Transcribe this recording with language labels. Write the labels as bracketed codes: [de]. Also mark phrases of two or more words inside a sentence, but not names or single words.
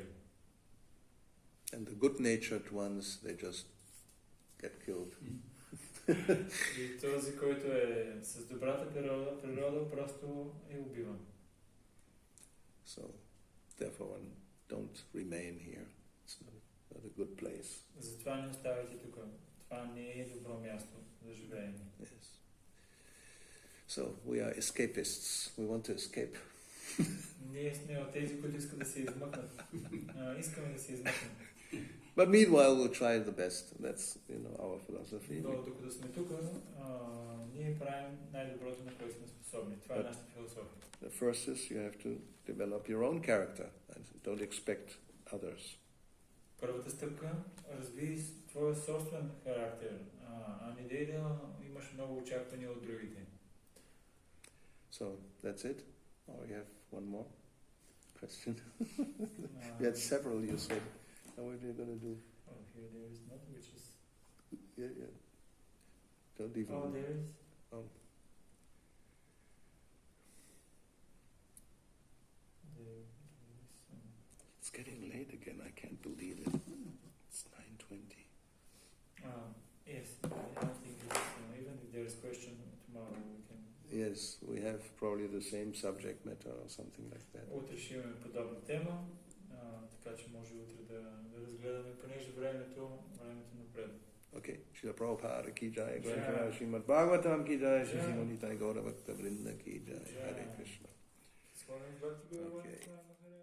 [en] And the good-natured ones, they just get killed. [bg] И този, който е с добрата природа просто е убиван. [en] So, therefore, don't remain here. It's not a good place. [bg] Затова не оставайте тук. Това не е добро място за живеене. [en] Yes. So, we are escapists. We want to escape. [bg] Ние сме от тези, които искат да се измъкнат. Искаме да се измъкнат. [en] But meanwhile, we'll try the best. That's, our philosophy. [bg] Докато сме тук, ние правим най-доброто, на което сме способни. Това е нашата философия. [en] The first is you have to develop your own character and don't expect others. [bg] Първата стъпка, разви твоя собствен характер, а не дей да имаш много очаквания от другите. [en] So, that's it? Or you have one more question? You had several, you said. What are you going to do? Oh, here there is not, which is... Yeah. Don't even... Oh, there is? Oh. It's getting late again. I can't believe it. It's 9:20. Yes, I think it's, even if there is question tomorrow, we can... Yes, we have probably the same subject matter or something like that. [bg] Утре ще имаме подобна тема, така че може утре да разгледаме, понеже времето напред. [en] Okay. [hi] श्रील प्रभुपाद की जय, गौरवाणी श्रीमद् भागवतम् की जय, श्री निताई गौरवक्त वृन्द की जय. [en] Hare Krishna. Okay.